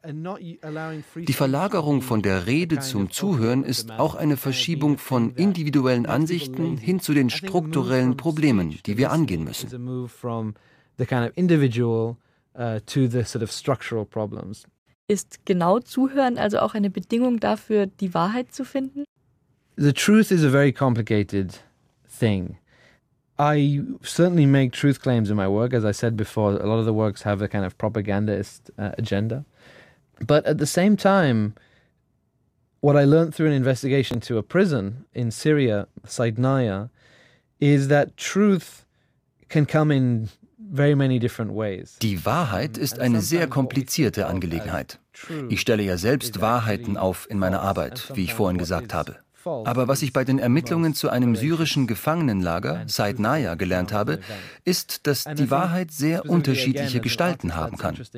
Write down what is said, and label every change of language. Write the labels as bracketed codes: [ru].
[de] Die Verlagerung von der Rede zum Zuhören ist auch eine Verschiebung von individuellen Ansichten hin zu den strukturellen Problemen, die wir angehen müssen. Ist genau zuhören also auch eine Bedingung dafür, die Wahrheit zu finden? [en] The truth is a very complicated thing. I certainly make truth claims in my work, as I said before. A lot of the works have a kind of propagandist agenda. But at the same time, What I learned through an investigation to a prison in Syria, Saidnaya, is that truth can come in very many different ways. [de] Die Wahrheit ist eine sehr komplizierte Angelegenheit. Ich stelle ja selbst Wahrheiten auf in meiner Arbeit, wie ich vorhin gesagt habe. Aber was ich bei den Ermittlungen zu einem syrischen Gefangenenlager, Saidnaya, gelernt habe, ist, dass die Wahrheit sehr unterschiedliche Gestalten haben kann.